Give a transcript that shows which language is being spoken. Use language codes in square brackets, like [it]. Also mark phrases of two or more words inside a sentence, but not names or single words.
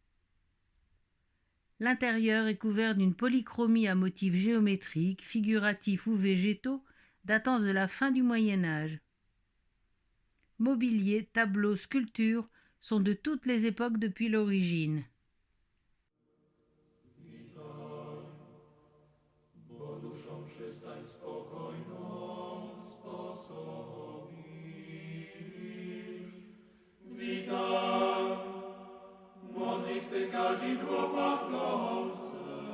[fr] L'intérieur est couvert d'une polychromie à motifs géométriques, figuratifs ou végétaux datant de la fin du Moyen Âge. Mobilier, tableaux, sculptures sont de toutes les époques depuis l'origine. [pl] Bo duszą przystań spokojną sposobisz. Witaj, modlitwy kadzidło pachnące.